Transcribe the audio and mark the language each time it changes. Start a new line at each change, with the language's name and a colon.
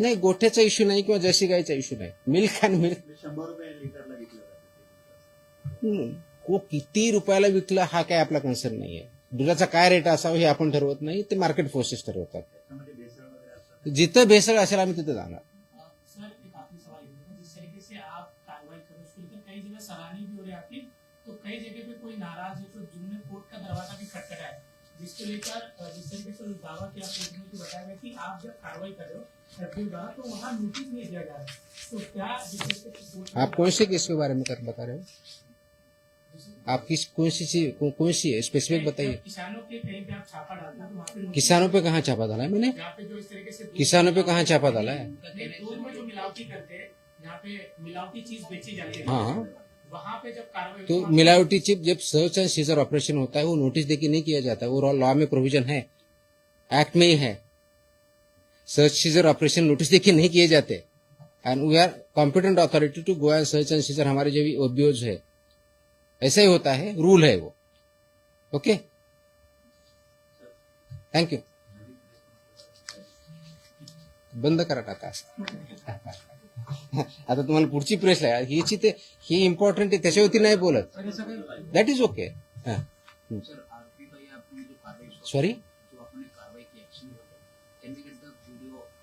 Marathi: नाही, गोठ्याचा इश्यू नाही किंवा जर्सी गायचा इश्यू नाही, मिल्क अँड मिल्क 100 रुपये लिटरला विकलं जातं. को किती रुपयाला विकला हा काय आपला कन्सर्न नाहीये. दुधाचा काय रेट असावा हे आपण ठरवत नाही, ते मार्केट फोर्सेस ठरवतात. त्याच्यामध्ये भेसळ वगैरे असतात. जिथं भेसळ असेल आम्ही तिथे जाणार.
Hindi: सर एक आखिरी सवाल ये है, जिस तरीके से आप कार्रवाई कर रहे हो उसके लेकर कई जगह सराहनीय भी हो रही है आपकी, तो कई जगह पे कोई नाराज है, तो जिनने कोर्ट का दरवाजा भी खटखटाया है, जिसको लेकर जिस तरीके से दावा किया कोर्ट में, बताया गया कि आप जब कार्रवाई कर रहे हो एफडीओ द्वारा तो वहाँ नोटिस नहीं दिया जा रहा है, तो क्या जिस तरीके से कोर्ट आप कौन से केस के बारे में बता रहे हो? आप कौन सी है स्पेसिफिक बताइए. किसानों के कहीं पे आप छापा डालते हो तो वहाँ पे notice- किसानों पे कहाँ छापा डाला है मैंने? यहाँ पे जो इस तरीके से किसानों पे कहाँ छापा डाला है? दूध में जो मिलावटी करते हैं, यहाँ पे मिलावटी चीज बेची जाती है, हाँ, वहाँ पे जब कार्रवाई तो होती है, मिलावटी चिप जब सर्च एंड सीजर ऑपरेशन होता है वो नोटिस देके नहीं किया जाता, वो लॉ में प्रोविजन है, एक्ट में ही है. सर्च सीजर ऑपरेशन नोटिस देके नहीं किए जाते.
English: And we are competent authority to go and search and seizure.
Hindi: हमारे जो भी ओबीओज है ऐसा ही होता है, रूल है वो.
English: Okay, thank you.
Marathi: बंद करा टाका. आता तुम्हाला पुढची प्रेस आहे हीची, ते ही इम्पॉर्टंट आहे, त्याच्यावरती नाही बोलत.
English: That is okay.
Hindi: Sir RP भाई आपने जो कार्रवाई
English: sorry,
Hindi: जो आपने कार्रवाई की action,
English: Can we get the video?